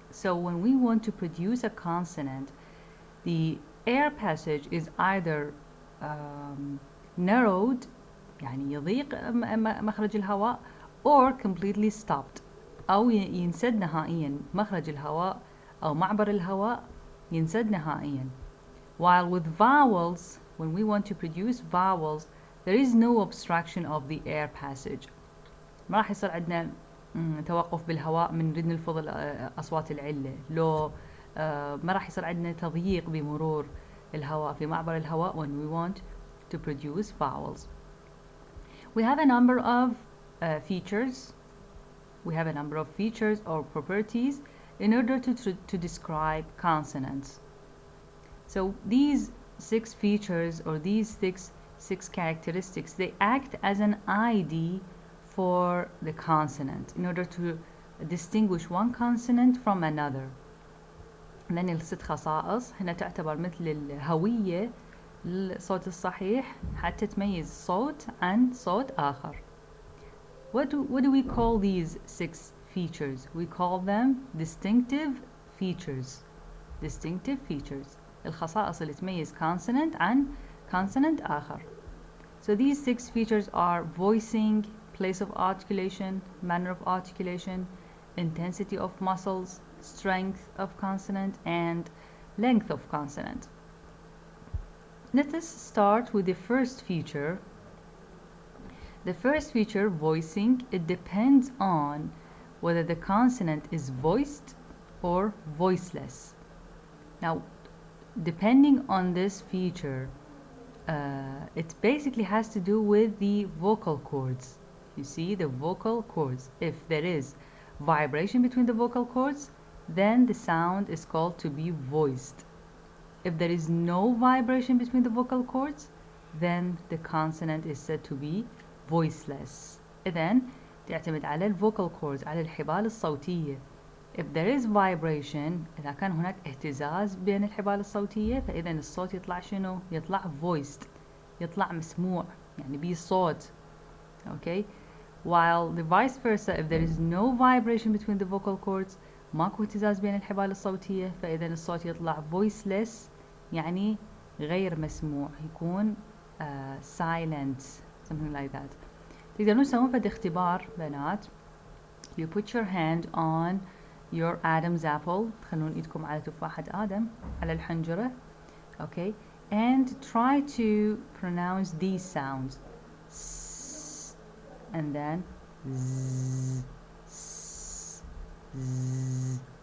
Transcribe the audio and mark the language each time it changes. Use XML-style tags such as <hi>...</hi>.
<en>So when we want to produce a consonant, the air passage is either narrowed</en> <ar>يعني يضيق مخرج الهواء</ar> <en>or completely stopped</en> <ar>أو ينسد نهائيا مخرج الهواء أو معبر الهواء ينسد نهائيا.</ar> <en>While with vowels, when we want to produce vowels, there is no obstruction of the air passage.</en> <ar>ما راح يصير عندنا توقف بالهواء من نريد نلفظ أصوات العلة لو ما راح يصير عندنا تضييق بمرور الهواء في معبر الهواء</ar> <en>when we want to produce vowels. We have a number of features. We have a number of features or properties in order to describe consonants. So these 6 features or these six characteristics, they act as an ID for the consonant in order to distinguish one consonant from another.</en> <ar>لأن الست خصائص هنا تعتبر مثل الهوية للصوت الصحيح حتى تميز صوت عن صوت آخر.</ar> <en>What do we call these 6 features? We call them distinctive features. Distinctive features.</en> <ar>الخصائص اللي تميز consonant عن consonant آخر.</ar> <en>So these 6 features are voicing, place of articulation, manner of articulation, intensity of muscles, strength of consonant, and length of consonant. Let us start with the first feature. The first feature, voicing, it depends on whether the consonant is voiced or voiceless. Now, depending on this feature, it basically has to do with the vocal cords. You see, the vocal cords. If there is vibration between the vocal cords, then the sound is called to be voiced. If there is no vibration between the vocal cords, then the consonant is said to be voiceless.</en> <ar>إذن تعتمد على vocal cords على الحبال الصوتية.</ar> <en>If there is vibration,</en> <ar>إذا كان هناك اهتزاز بين الحبال الصوتية فإذا الصوت يطلع شنو؟ يطلع voiced، يطلع مسموع، يعني بيه صوت.</ar> <en>Okay? While the vice versa, if there is no vibration between the vocal cords,</en> <ar>ماكو اهتزاز بين الحبال الصوتية فإذا الصوت يطلع voiceless يعني غير مسموع، يكون</ar> <en>silent, something like that.</en> <ar>تقدرون تسوون فد اختبار بنات.</ar> <en>You put your hand on your Adam's apple،</en> <ar>تخلون ايدكم على تفاحة آدم على الحنجرة.</ar> <en>Okay, and try to pronounce these sounds. S, and then z, s, z.</en>